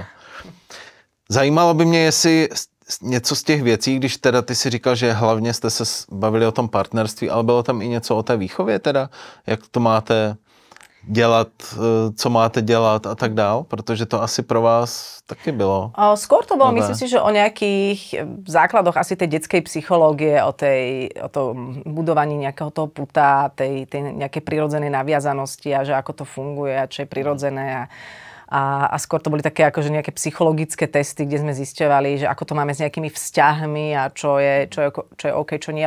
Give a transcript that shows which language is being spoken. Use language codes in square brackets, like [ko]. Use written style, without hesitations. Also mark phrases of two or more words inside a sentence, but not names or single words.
[cs] Zajímalo by mě, jestli něco z těch věcí, když teda ty si říkal, že hlavně jste se bavili o tom partnerství, ale bylo tam i něco o té výchově teda, jak to máte dělat, co máte dělat a tak dál, protože to asi pro vás taky bylo. [sk] Skôr to bolo, myslím si, že o nejakých základoch asi tej detskej psychológie, o tom budovaní nejakého toho puta, tej nejakej prirodzenej naviazanosti a že ako to funguje a čo je prirodzené a skôr to boli také akože nejaké psychologické testy, kde sme zisťovali, že ako to máme s nejakými vzťahmi a čo je OK, čo nie.